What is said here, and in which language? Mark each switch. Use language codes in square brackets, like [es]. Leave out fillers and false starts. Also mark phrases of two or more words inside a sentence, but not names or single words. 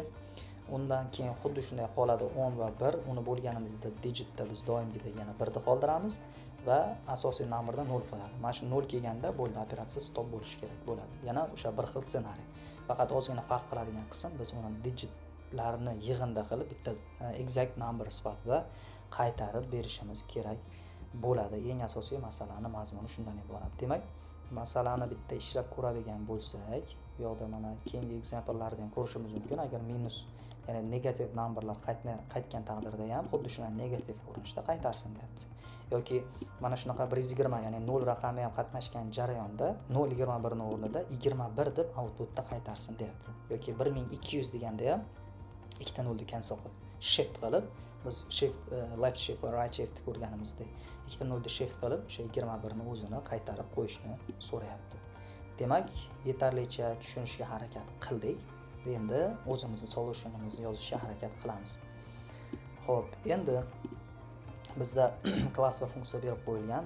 [uz] Undan keyin xuddi shunday qoladi 10 va 1. Uni bo'lganimizda digitda biz doimgidek yana 1 ni qoldiramiz va asosiy numberda 0 qoladi. Mana shu 0 kelganda bo'ldi, operatsiya stop bo'lishi kerak bo'ladi. Yana o'sha bir xil ssenariy. Faqat ozgina farq qiladigan qism, biz uni digitlarni yig'inda qilib bitta [en] exact number [uz] sifatida qaytarib berishimiz kerak bo'ladi. Eng asosiy masalani mazmuni shundan iborat. Demak, masalani bitta ishlab ko'radigan bo'lsak, bu yoqda mana keyingi example'larda ham ko'rishimiz mumkin. Agar minus, ya'ni negativ numberlar qaytgan taqdirda ham xuddi shunday negativ ko'rinishda qaytarsin deyapti. Yoki mana shunaqa 120, ya'ni 0 raqami ham qatnashgan jarayonda 0.21 ni o'rnida 21 deb outputda qaytarsin deyapti. Yoki 1200 deganda ham ikkita 0 ni cancel qilib, shift qilib, biz [en] shift left shift [uz] va [en] right shift [uz] ko'rganimizdek ikkita 0 ni shift qilib o'sha 21 ni o'zini qaytarib qo'yishni so'rayapti. Demak, yetarlicha tushunishga harakat qildik. Endi o'zimizni solutionimizni yozishga harakat qilamiz. Xo'p, endi bizda klass va funksiya berib qo'yilgan.